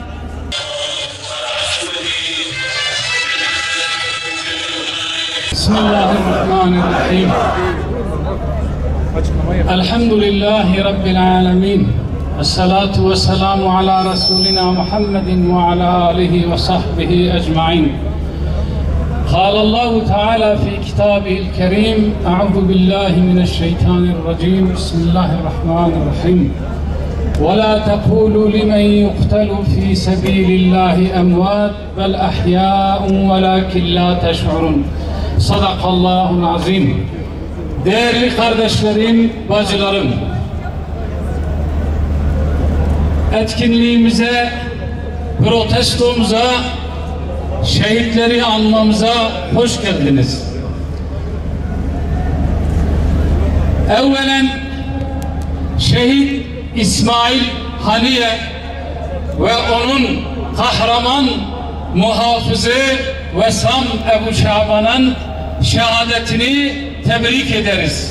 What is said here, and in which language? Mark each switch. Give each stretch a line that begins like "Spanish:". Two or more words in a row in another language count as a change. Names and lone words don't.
Arabic: Bismillahirrahmanirrahim. الحمد لله رب العالمين. الصلاة والسلام على رسولنا محمد وعلى آله وصحبه أجمعين. قال الله تعالى في كتابه الكريم أعوذ بالله من الشيطان الرجيم بسم الله الرحمن الرحيم ولا تقولوا لمن يقتل في سبيل الله أموات بل أحياء ولكن لا تشعرون صدق الله العظيم.
Turkish: Değerli kardeşlerim, bacılarım, etkinliğimize, protestomuza, şehitleri anmamıza hoş geldiniz. Evvelen şehit İsmail Haniye ve onun kahraman muhafızı Vesam Ebu Şaban'ın şehadetini tebrik ederiz.